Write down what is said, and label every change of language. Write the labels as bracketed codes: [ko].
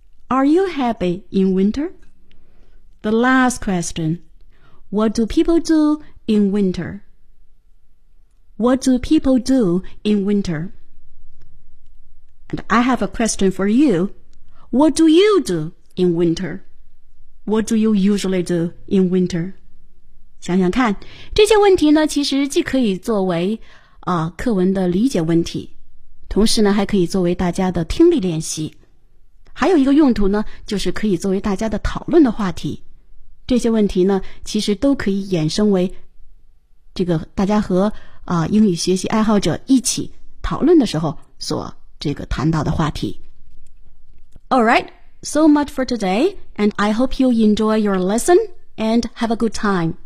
[en] Are you happy in winter? The last question, what do people do in winter? What do people do in winter? And I have a question for you, what do you do in winter? What do you usually do in winter? [zh] 想想看，这些问题呢，其实既可以作为课文的理解问题，同时呢，还可以作为大家的听力练习。还有一个用途呢，就是可以作为大家的讨论的话题。这些问题呢，其实都可以衍生为这个大家和英语学习爱好者一起讨论的时候所这个谈到的话题。 [en] All right, so much for today, and I hope you enjoy your lesson and have a good time.